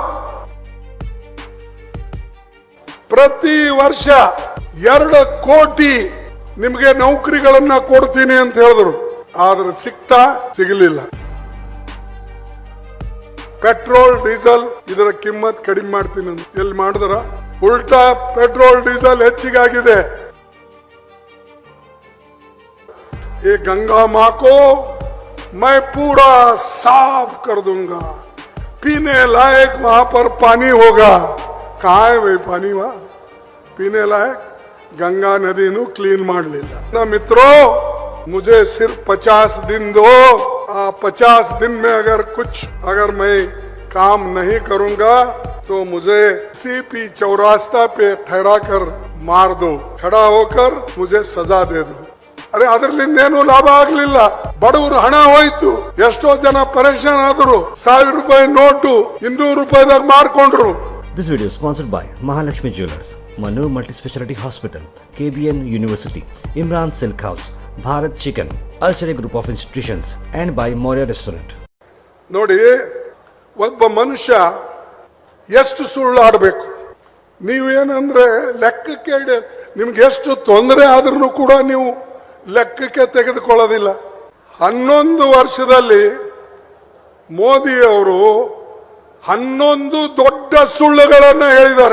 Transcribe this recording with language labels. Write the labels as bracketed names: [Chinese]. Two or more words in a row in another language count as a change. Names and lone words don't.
[Kannada] ಪ್ರತಿ ವರ್ಷ 2 ಕೋಟಿ ನಿಮಗೆ ನೌಕರಿಗಳನ್ನ ಕೊಡ್ತೀನಿ ಅಂತ ಹೇಳಿದ್ರು. ಆದ್ರೆ ಸಿಗಲಿಲ್ಲ. ಪೆಟ್ರೋಲ್ ಡೀಸೆಲ್ ಇದರ ಕಿಮ್ಮತ್ ಕಡಿಮೆ ಮಾಡ್ತೀನಿ ಅಂತ ಎಲ್ಲಿ ಮಾಡಿದ್ರ? ಉಲ್ಟಾ ಪೆಟ್ರೋಲ್ ಡೀಸೆಲ್ ಹೆಚ್ಚಿಗಾಗಿದೆ. [Hindi] ये गंगा माँ को मैं पूरा साफ कर दूंगा, पीने लायक वहां पर पानी होगा. कहाँ है भाई पानी? वहां पीने लायक गंगा नदी नु क्लीन मार लेला. ना मित्रों, मुझे सिर्फ 50 दिन दो. 50 दिन में अगर मैं काम नहीं करूंगा तो मुझे सीपी चौरास्ता पे ठहरा कर मार दो. खड़ा होकर मुझे सजा दे दो. [Kannada] ಅರೆ ಅದರಿಂದ ಏನು ಲಾಭ ಆಗ್ಲಿಲ್ಲ. ಬಡವರು ಹಣ ಹೋಯ್ತು. ಎಷ್ಟೋ ಜನ ಪರೇಶಾನ್ ಆದ್ರು. 1000 ರೂಪಾಯಿ ನೋಟು 200 ರೂಪಾಯಿದಾಗ ಮಾರ್ಕೊಂಡ್ರು. [English] This video is sponsored by Mahalakshmi Jewelers, Manu Multi Speciality Hospital, KBN University, Imran Silk House, Bharat Chicken, Alchemy Group of Institutions, and by Moria Restaurant. [Kannada] ನೋಡಿ, ಒಬ್ಬ ಮನುಷ್ಯ ಎಷ್ಟು ಸುಳ್ಳು ಆಡಬೇಕು. ನೀವೇನಂದ್ರೆ ಲೆಕ್ಕಕ್ಕೆ ನಿಮ್ಗೆ ಎಷ್ಟು ತೊಂದರೆ ಆದ್ರೂ ಕೂಡ ನೀವು ಲೆಕ್ಕಕ್ಕೆ ತೆಗೆದುಕೊಳ್ಳೋದಿಲ್ಲ. 11 ವರ್ಷದಲ್ಲಿ ಮೋದಿ ಅವರು 11 ದೊಡ್ಡ ಸುಳ್ಳುಗಳನ್ನ ಹೇಳಿದ್ದಾರೆ.